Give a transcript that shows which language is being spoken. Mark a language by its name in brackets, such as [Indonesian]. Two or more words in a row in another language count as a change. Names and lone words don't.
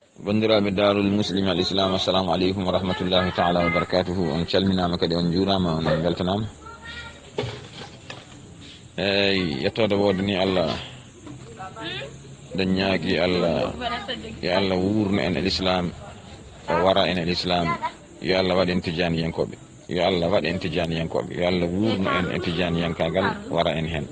[Arabic] bandiraɓe دار المسلم الإسلام, السلام عليكم ورحمة الله تعالى وبركاته. [Fula] On calminama kadi on juurama, on beltanama. Eyyi yettode wode ni Allah dañ ñaagui Allah yo Allah wurno en l'islam o wara en l'islam, yo Allah waɗ en tijaniyankoɓe, yo Allah waɗ en tijaniyankoɓe, yo Allah wurno en tijaniyankagal wara en hen.